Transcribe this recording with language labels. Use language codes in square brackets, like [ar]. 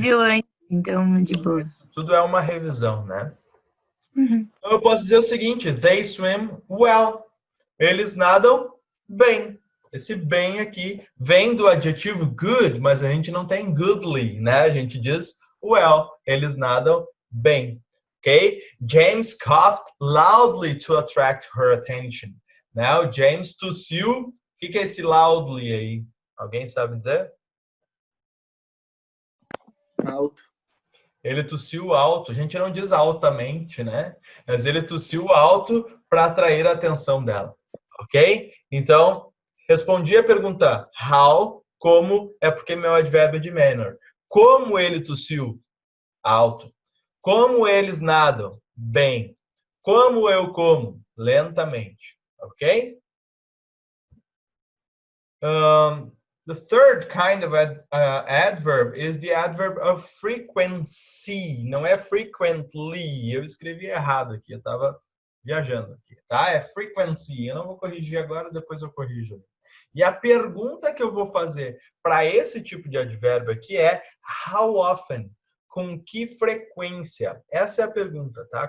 [pt] viu antes, então de boa. Tudo é uma revisão, né? Uhum. Então eu posso dizer o seguinte: [en] they swim well. [pt] Eles nadam bem. Esse bem aqui vem do adjetivo good, mas a gente não tem goodly, né? A gente diz well. Eles nadam bem. Ok? [en] James coughed loudly to attract her attention. [pt] Né? O James tossiu. O que é esse loudly aí? Alguém sabe dizer? Alto. Ele tossiu alto. A gente não diz altamente, né? Mas ele tossiu alto para atrair a atenção dela. Ok? Então, respondi a pergunta how, como, é porque meu advérbio é de manner. Como ele tossiu? Alto. Como eles nadam? Bem. Como eu como? Lentamente. Ok? [en] The third kind of adverb is the adverb of frequency. [pt] Não é frequently. Eu escrevi errado aqui. Eu estava viajando aqui, tá? É frequency. Eu não vou corrigir agora, depois eu corrijo. E a pergunta que eu vou fazer para esse tipo de advérbio aqui é [en] how often? [pt] Com que frequência? Essa é a pergunta, tá?